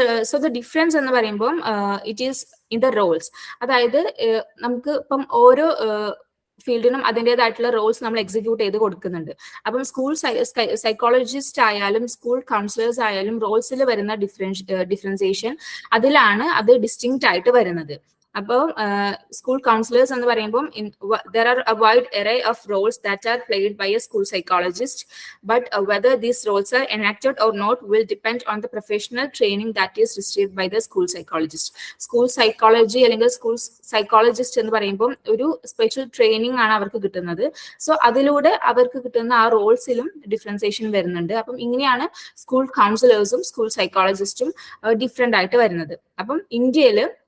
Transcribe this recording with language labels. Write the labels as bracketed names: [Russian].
[English] so the difference [Malayalam] എന്ന് പറയുമ്പോൾ [English] It is in the roles. [Malayalam] അതായത് നമുക്ക് ഇപ്പം ഓരോ ഫീൽഡിനും അതിൻ്റെതായിട്ടുള്ള റോൾസ് നമ്മൾ എക്സിക്യൂട്ട് ചെയ്ത് കൊടുക്കുന്നുണ്ട്. അപ്പം സ്കൂൾ സൈക്കോളജിസ്റ്റ് ആയാലും സ്കൂൾ കൗൺസിലേഴ്സ് ആയാലും റോൾസിൽ വരുന്ന ഡിഫറൻസിയേഷൻ അതിലാണ് അത് ഡിസ്റ്റിങ്ക്റ്റ് ആയിട്ട് വരുന്നത്. അപ്പോൾ സ്കൂൾ കൗൺസിലേഴ്സ് എന്ന് പറയുമ്പോൾ [English] there are a wide array of roles that are played by a school psychologist, but whether these roles are enacted or not will depend on the professional training that is received by the school psychologist. [Malayalam] School psychology അല്ലെങ്കിൽ school psychologist എന്ന് പറയുമ്പോൾ ഒരു special training ആണ് അവർക്ക് കിട്ടുന്നത്. So അതിലൂടെ അവർക്ക് കിട്ടുന്ന ആ റോൾസിലും ഡിഫറൻസിയേഷൻ വരുന്നുണ്ട്. അപ്പം ഇങ്ങനെയാണ് സ്കൂൾ കൗൺസിലേഴ്സും സ്കൂൾ സൈക്കോളജിസ്റ്റും ഡിഫറെന്റ് ആയിട്ട് വരുന്നത്. അപ്പം ഇന്ത്യയിൽ